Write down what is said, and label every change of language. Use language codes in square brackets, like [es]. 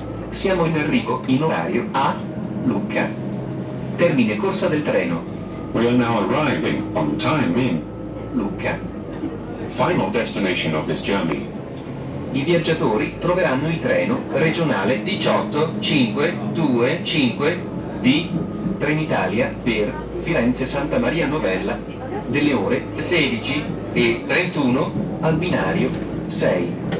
[it] Siamo in arrivo in orario a Lucca. Termine corsa del treno. [en] We are now arriving on time in Lucca. final destination of this journey. [it] I viaggiatori troveranno il treno regionale 18525 di Trenitalia per Firenze Santa Maria Novella delle ore 16:31 al binario 6.